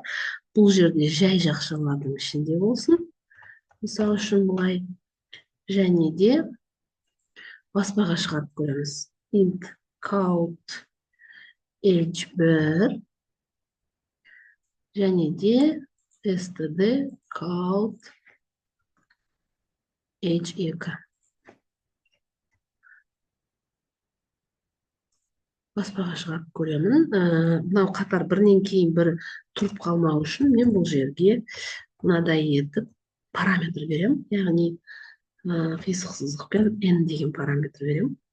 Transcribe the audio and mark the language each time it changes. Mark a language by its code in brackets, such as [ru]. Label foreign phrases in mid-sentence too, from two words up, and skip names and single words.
[kk] Бұл жерде жай жақшалардың ішінде болсын. Мысалы үшін бұлай. Және де баспаға шығарып көреміз. [en] int count age 1, [kk] және де [en] std count age 2. [kk] Баспаға шығарып көремін. Мынау қатар бірінен кейін бірі тұрып қалмау үшін мен бұл жерге мынадай етіп параметр берем. Яғни қисық сызықпен n деген параметр берем.